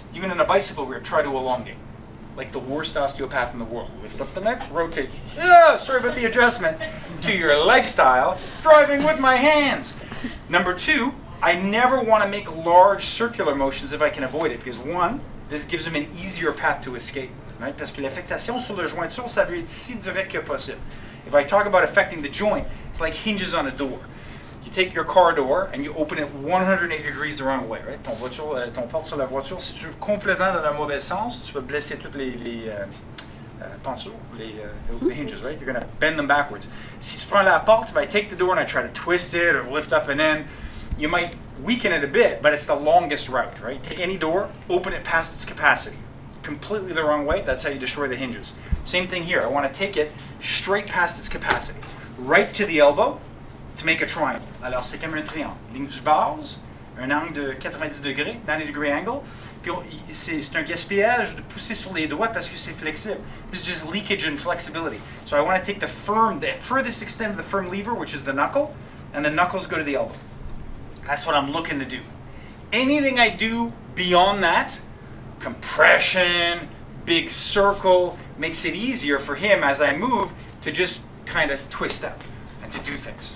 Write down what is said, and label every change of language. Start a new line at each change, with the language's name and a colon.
English: Even in a bicycle grip, try to elongate. Like the worst osteopath in the world. Lift up the neck, rotate. Sorry about the adjustment to your lifestyle. Driving with my hands. Number two, I never want to make large circular motions if I can avoid it. Because one, this gives him an easier path to escape. Right?
French: Parce que l'affectation sur le jointure, ça veut être si direct que possible.
English: If I talk about affecting the joint, it's like hinges on a door. You take your car door and you open it 180 degrees the wrong way, right?
French: Ton porte sur la voiture, si tu ouvres complètement dans le mauvais sens, tu vas blesser toutes les pentures, les hinges, right?
English: You're going to bend them backwards.
French: Si tu prends la porte,
English: if I take the door and I try to twist it or lift up and in, you might weaken it a bit, but it's the longest route, right? Take any door, open it past its capacity. Completely the wrong way, that's how you destroy the hinges. Same thing here, I want to take it straight past its capacity. Right to the elbow to make a triangle.
French: Alors c'est comme un triangle. Ligne du base, un angle de 90 degrés,
English: 90 degree angle.
French: Puis c'est un gaspillage de pousser sur les doigts parce que c'est flexible.
English: It's just leakage and flexibility. So I want to take the furthest extent of the firm lever, which is the knuckle, and the knuckles go to the elbow. That's what I'm looking to do. Anything I do beyond that, compression, big circle, makes it easier for him as I move to just kind of twist up and to do things.